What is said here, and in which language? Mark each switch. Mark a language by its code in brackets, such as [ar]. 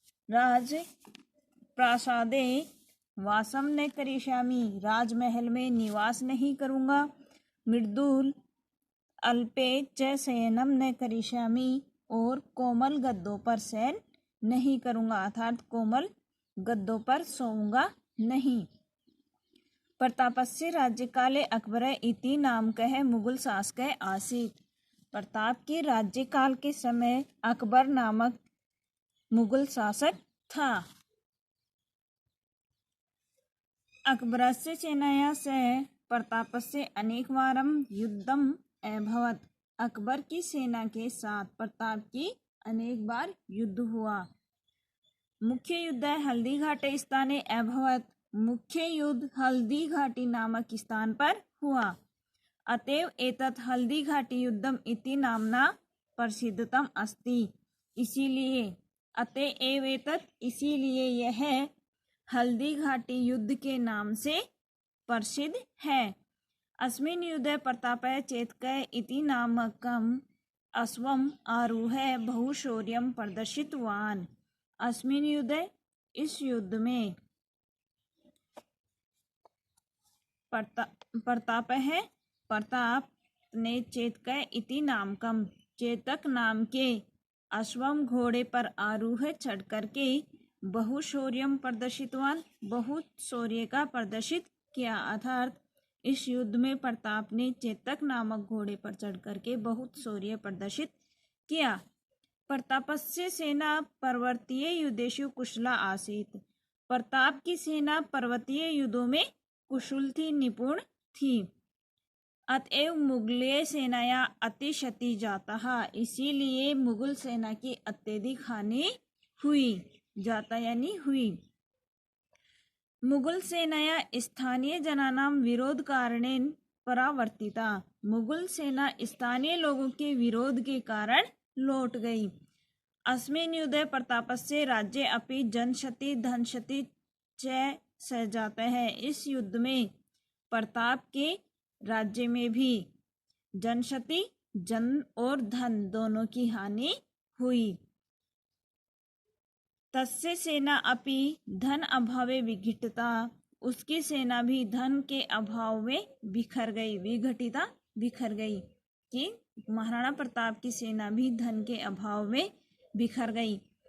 [sa] राज प्रासादे वासम न करिष्यामि, [hi] राजमहल में निवास नहीं करूँगा, [sa] मृदुल अल्पे च शयनम न करिष्यामि, [hi] और कोमल गद्दों पर शयन नहीं करूँगा, अर्थात कोमल गद्दों पर सोऊंगा नहीं। [sa] प्रतापस्य राज्यकाले अकबर इति नामकः मुगल शासकः आसीत्। [hi] प्रताप के राज्यकाल के समय अकबर नामक मुगल शासक था। [sa] अकबरस्य सेनया सह प्रतापस्य अनेकवारं युद्धम् अभवत्। [hi] अकबर की सेना के साथ प्रताप की अनेक बार युद्ध हुआ। [sa] मुख्य युद्ध हल्दी घाटी स्थाने अभवत्। [hi] मुख्य युद्ध हल्दी घाटी नामक स्थान पर हुआ। [sa] अतएव एतत् हल्दी घाटी युद्धम इति नामना प्रसिद्धतम अस्ति। [hi] इसीलिए [sa] अतएव एतत्, [hi] इसीलिए यह हल्दी घाटी युद्ध के नाम से प्रसिद्ध है। [sa] अस्मिन् युद्धे प्रतापः चेतकः इति नामकम् अश्वम् आरुह्य बहुशौर्यं प्रदर्शितवान्। अस्मिन् युद्धे, [hi] इस युद्ध में प्रताप ने [sa] चेतक इति नामकम, [hi] चेतक नाम के अश्वम घोड़े पर आरूढ़ चढ़ करके [sa] बहुशौर्यम प्रदर्शितवान, [hi] बहुत शौर्य का प्रदर्शित किया, अर्थात इस युद्ध में प्रताप ने चेतक नामक घोड़े पर चढ़ करके बहुत शौर्य प्रदर्शित किया। [sa] प्रतापस्य सेना पर्वतीय युद्धेषु कुशला आसीत्। [hi] प्रताप की सेना पर्वतीय युद्धों में कुशल थी, निपुण थी। [sa] अतएव मुगलीय सेनाया अतिशति जाता, [hi] इसीलिए मुगल सेना की अत्यधिक हानि हुई, जाता यानी हुई। [sa] मुगल सेनाया स्थानीय जनानां विरोध कारणेन परावर्तिता। [hi] मुगल सेना स्थानीय लोगों के विरोध के कारण लौट गई। [sa] अस्मिन् युद्धे प्रतापस्य राज्ये अपि जनशति धनशति च सजाता है। [hi] इस युद्ध में प्रताप के राज्य में भी जनशति, जन और धन दोनों की हानि हुई। [sa] तस्य सेना अपि धन अभावे विघटिता, [hi] उसकी सेना भी धन के अभाव में बिखर गई, विघटिता बिखर गई, कि महाराणा प्रताप की सेना भी धन के अभाव में बिखर गई।